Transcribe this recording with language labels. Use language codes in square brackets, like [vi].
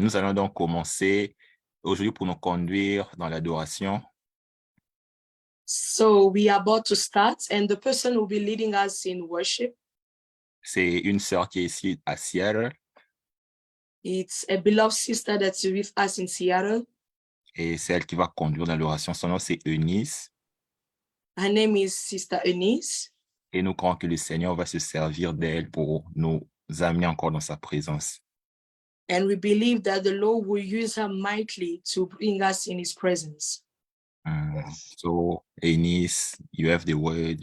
[fr] Nous allons donc commencer aujourd'hui pour nous conduire dans l'adoration. [en] So we are about to start, and the person who will be leading us in worship, [fr] c'est une sœur qui est ici à Seattle. [en] It's a beloved sister that's with us in Seattle. [fr] Et celle qui va conduire dans l'adoration, son nom c'est Eunice. [en] Her name is Sister Eunice. [fr] Et nous croyons que le Seigneur va se servir d'elle pour nous amener encore dans sa présence. [en] And we believe that the Lord will use her mightily to bring us in his presence. So, Eunice, you have the word.